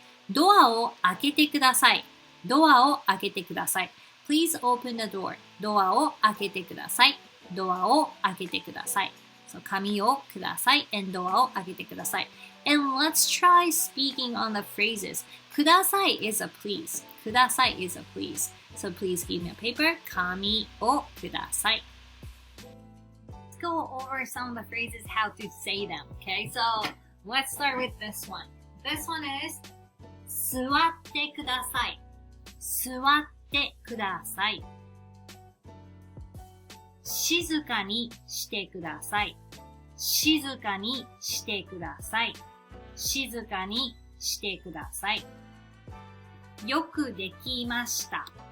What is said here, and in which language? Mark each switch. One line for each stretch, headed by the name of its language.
Japanese: ドアを開けてください。ドアを開けてください。
English: Please open the door.
Japanese: ドアを開けてください。ドアを開けてください。 So, 紙をください and ドアを開けてください。
English: And let's try speaking on the phrases. ください is a please. ください is a please. So please give me a paper.
Japanese: 紙をください。
English: Go over some of the phrases, how to say them. Okay, so let's start with this one. This one is
Japanese: 座ってください。座ってください。静かにしてください。静かにしてください。静かにしてください。よくできました。